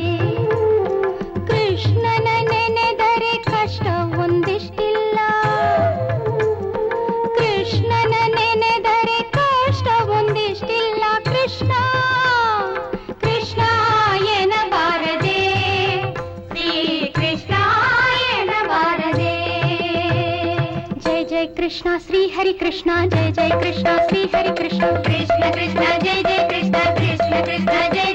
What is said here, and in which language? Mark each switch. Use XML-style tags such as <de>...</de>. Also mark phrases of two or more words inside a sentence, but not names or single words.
<kn>ಕೃಷ್ಣನ ನೆನೆದರೆ ಕಷ್ಟ ಒಂದಿಷ್ಟಿಲ್ಲ ಕೃಷ್ಣನ ನೆನೆದರೆ ಕಷ್ಟ ಒಂದಿಷ್ಟಿಲ್ಲ ಕೃಷ್ಣ ಕೃಷ್ಣ ಎನಬಾರದೆ ಶ್ರೀ ಕೃಷ್ಣ</kn> <hi>जय कृष्ण श्री हरि कृष्ण जय जय कृष्ण श्री हरि कृष्ण कृष्ण</hi> <kn>कृष्ण जय जय कृष्ण कृष्ण कृष्ण</kn>